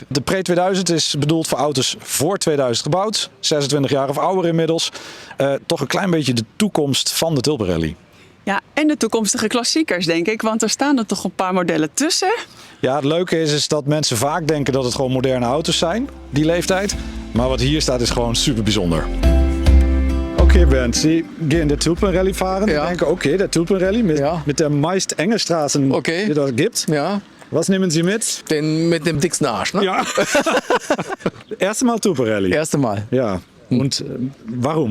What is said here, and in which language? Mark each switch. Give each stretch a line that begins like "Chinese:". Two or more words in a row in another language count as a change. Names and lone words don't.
Dutch: De Pre 2000 is bedoeld voor auto's voor 2000 gebouwd, 26 jaar of ouder inmiddels. Toch een klein beetje de toekomst van de Tulpenrally. Ja, en de toekomstige klassiekers denk ik, want er staan er toch een paar modellen tussen. Ja, het leuke is dat mensen vaak denken dat het gewoon moderne auto's zijn, die leeftijd. Maar wat hier staat is gewoon super bijzonder.
German: Okay, Bernd, Sie gehen der Tulpenrally fahren. Ja. Denken, okay, der Tulpenrally mit der meist enge Straßen, die das gibt. Ja. Was nehmen Sie mit? Mit dem dicksten Arsch, ne? Ja. Erste Mal Tulpenrally. Erste Mal. Ja. Und warum?